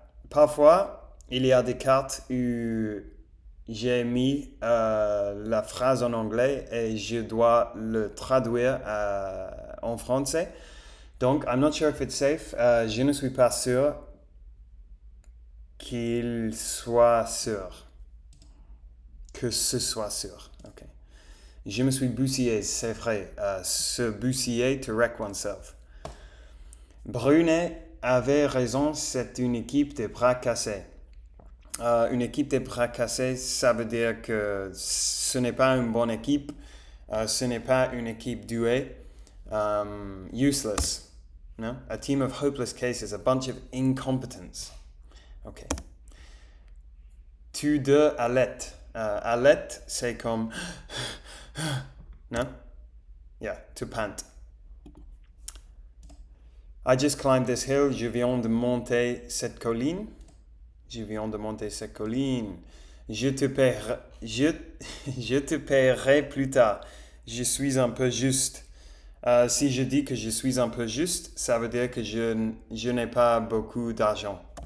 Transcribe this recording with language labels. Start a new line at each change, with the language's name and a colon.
French: Parfois, il y a des cartes où j'ai mis la phrase en anglais et je dois le traduire en français. Donc,
English: I'm not sure if it's safe.
French: Je ne suis pas sûr. qu'il soit sûr. Que ce soit sûr. Ok. Je me suis bousillé, c'est vrai. Se bousiller,
English: to wreck oneself.
French: Brunet avait raison, c'est une équipe de bras cassés. Une équipe de bras cassés, ça veut dire que ce n'est pas une bonne équipe, ce n'est pas une équipe douée.
English: Useless. No? A team of hopeless cases, a bunch of incompetence.
French: Ok. Tu de alerte. Alerte, c'est comme.
English: No? Yeah, to pant. I just climbed this hill.
French: Je viens de monter cette colline. Je viens de monter cette colline. Je te paierai plus tard. Je suis un peu juste. Si je dis que je suis un peu juste, ça veut dire que je n'ai pas beaucoup d'argent.